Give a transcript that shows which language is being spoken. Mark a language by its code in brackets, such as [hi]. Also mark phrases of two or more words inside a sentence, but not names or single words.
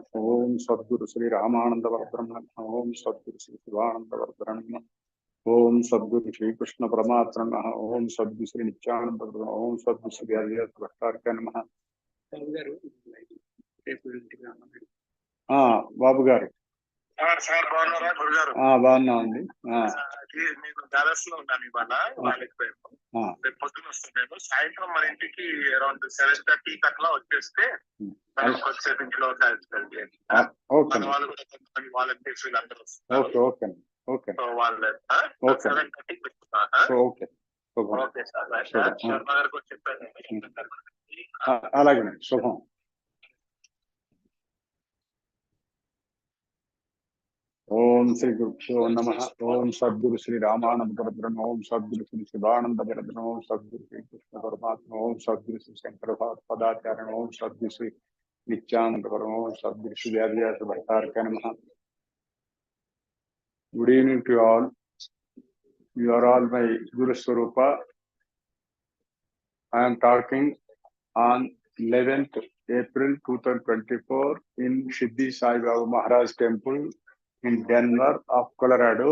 [sa] ॐ सद्गुरु श्री रामानन्द वर्धनम्। ॐ सद्गुरु श्री शिवानन्द वर्धनम्. ॐ सद्गुरु श्री कृष्ण परमात्मा। ॐ सद्गुरु श्री नित्यानन्द वर्धनम्. ॐ सद्गुरु श्री अध्यात् भट्टारक नमः. [te] బాబు గారు. సార్ బాగున్నారా గురుగారు? బాగున్నామండి. నేను డాలస్ లో ఉన్నాను ఇవాళ, రాలేకపోయాను. రేపు పొద్దున వస్తున్నాను. సాయంత్రం మన ఇంటికి అరౌండ్ 7:30 అట్లా వచ్చేస్తే మనం కొద్దిసేపు ఇంట్లో కలిసి మన వాళ్ళు కూడా కొంతమంది వాలంటీర్స్ వీళ్ళందరూ వస్తున్నారు. సో వాళ్ళు 7:30 పెట్టుకున్నాను. [en] okay sir. [te] శర్మ గారికి కూడా చెప్పాను. అలాగే శుభం. [sa] ॐ श्री गुरु नमः. ॐ सद्गुरु श्री रामानन्द वर्धनम्। ॐ सद्गुरु श्री शिवानन्द वर्धनम्. ॐ सद्गुरु श्री कृष्ण परमात्मा। ॐ सद्गुरु श्री शङ्कर पादाचार्य. ॐ सद्गुरु श्री नित्यानन्द वर्धनम्। ॐ सद्गुरु श्री अध्यात् भट्टारक नमः. [en] Good evening to you all. You are all my [sa] गुरु स्वरूप. [en] I am talking on 11th April 2024 in Siddhi Sai Baba Maharaj Temple in Denver of Colorado.